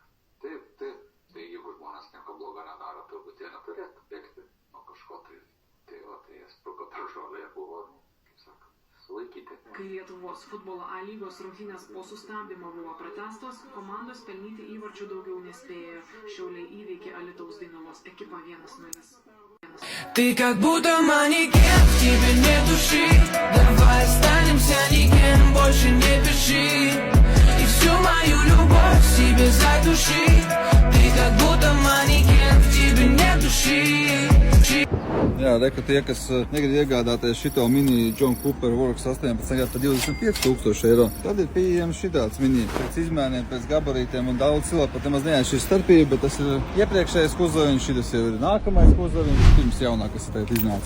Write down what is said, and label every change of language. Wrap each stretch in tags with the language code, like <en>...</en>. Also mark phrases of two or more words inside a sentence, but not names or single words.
<lt>Taip, tai jeigu žmonės nieko blogo nedaro, turbūt jie neturėtų bėgti nuo kažko, tai jie spruko per žolę ir buvo, kaip sakant, sulaikyti. Kai Lietuvos futbolo A lygos rungtynės po sustabdymo buvo pratęstos, komandos pelnyti įvarčių daugiau nespėjo. Šiauliai įveikė Alytaus Dainavos ekipą 1-0.</lt> <ru>Ты как будто манекен, в тебе нет души. Давай останемся никем, больше не пиши. И всю мою любовь в себе задуши. Ты как будто манекен, в тебе нет души.</ru> <lv>Jā, reka tie, kas negrib iegādāties šito mini John Cooper Works 18 gadu par 25,000 eiro, tad ir pieejams šitāds mini pēc izmēriem, pēc gabarītiem un daudz cilvēku pat nemaz neaišķir starpību, bet tas ir iepriekšējais kuzariņš, šitas jau ir nākamais kuzariņš, pirms jaunākas ir tēt iznāca.</lv>